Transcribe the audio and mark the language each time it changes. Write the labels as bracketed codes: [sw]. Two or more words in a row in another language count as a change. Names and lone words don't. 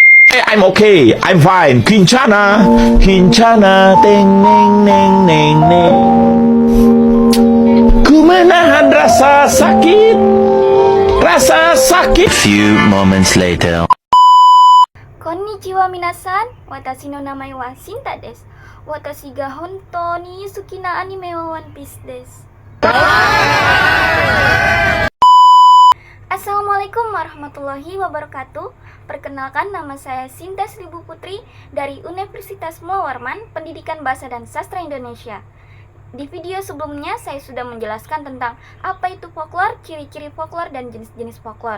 [en] I'm okay, I'm fine. Kincana, kincana, teng neng neng neng neng. [id] Ku menahan rasa sakit, rasa sakit. [en] Few moments later. [ja] こんにちは皆さん、私の名前はシンタです. 私が本当に好きなアニメはワンピースです. [ar] السلام عليكم ورحمة الله وبركاته. [id] Perkenalkan, nama saya Shinta Seribu Putri dari Universitas Mullah Warman, Pendidikan Bahasa dan Sastra Indonesia. Di video sebelumnya saya sudah menjelaskan tentang apa itu folklore, ciri-ciri folklore, dan jenis-jenis folklore.